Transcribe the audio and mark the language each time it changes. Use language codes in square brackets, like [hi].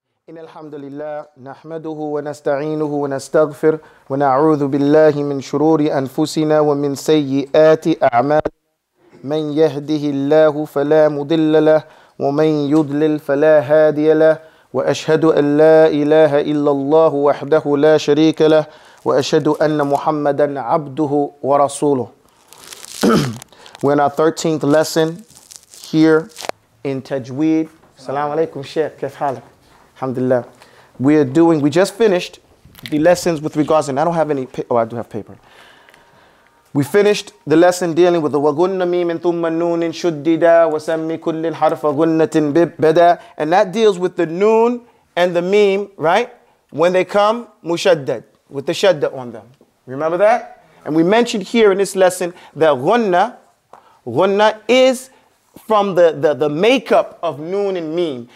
[ar] إن الحمد لله نحمده ونستعينه ونستغفر ونعوذ بالله من شرور أنفسنا ومن سيئات أعمالنا من يهده الله فلا مضل له ومن يضلل فلا هادي له وأشهد أن لا إله إلا الله وحده لا شريك له وأشهد أن محمدا عبده ورسوله. [en] We're in our 13th lesson here in Tajweed. Assalamu alaikum, Sheikh. [ar] Kaif halak? Alhamdulillah. [en] We just finished the lessons with regards, and I don't have any, I do have paper. We finished the lesson dealing with the [ar] وَغُنَّ مِيمٍ ثُمَّ النُّونٍ شُدِّدَا وَسَمِّ كُلِّ الْحَرْفَ غُنَّةٍ بِدَا. [en] And that deals with the noon and the meme, right? When they come, mushaddad, with the shadda on them. Remember that? And we mentioned here in this lesson that ghunna is from the makeup of noon and meme.